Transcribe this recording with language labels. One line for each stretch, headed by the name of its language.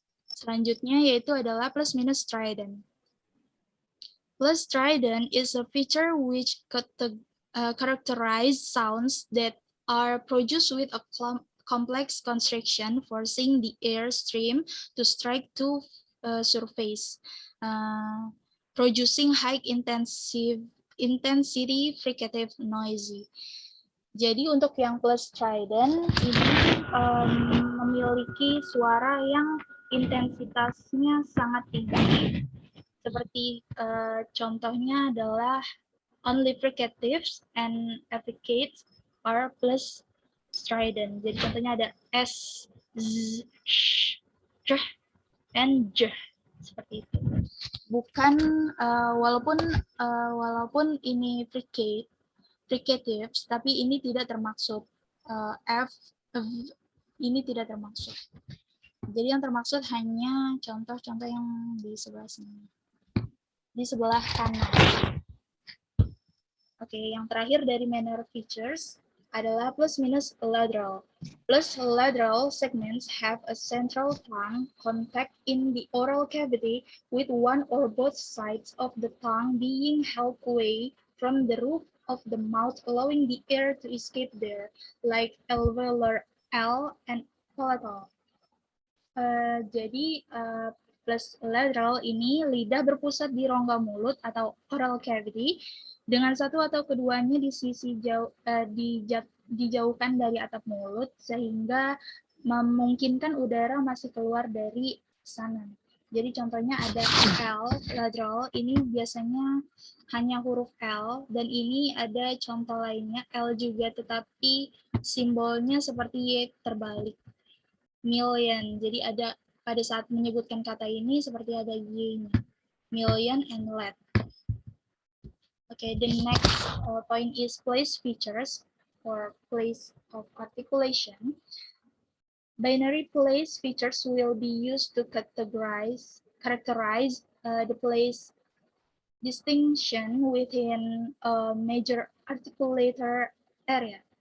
Indonesian: Selanjutnya yaitu adalah plus minus strident.
English: Plus strident is a feature which characterize sounds that are produced with a complex constriction, forcing the air stream to strike to surface, producing high intensive intensity fricative noisy.
Indonesian: Jadi untuk yang plus strident ini memiliki suara yang intensitasnya sangat tinggi. Seperti contohnya adalah
English: only fricatives and affricates are plus strident.
Indonesian: Jadi contohnya ada S, Z, Sh, J, and J. Seperti itu. Bukan walaupun ini fricatives, tapi ini tidak termaksud F, ini tidak termaksud. Jadi yang termaksud hanya contoh-contoh yang di sebelah sini, di sebelah kanan. Oke, yang terakhir dari manner features adalah plus minus lateral.
English: Plus lateral segments have a central tongue contact in the oral cavity with one or both sides of the tongue being held away from the roof of the mouth, allowing the air to escape there, like alveolar L and palatal.
Indonesian: Jadi plus lateral ini lidah berpusat di rongga mulut atau oral cavity dengan satu atau keduanya di sisi dijauhkan dari atap mulut sehingga memungkinkan udara masih keluar dari sana. Jadi contohnya ada L lateral, ini biasanya hanya huruf L, dan ini ada contoh lainnya L juga tetapi simbolnya seperti terbalik. Million, jadi ada pada saat menyebutkan kata ini seperti ada y-nya, million and let.
English: Okay, the next point is place features or place of articulation. Binary place features will be used to characterize the place distinction within a major articulator area.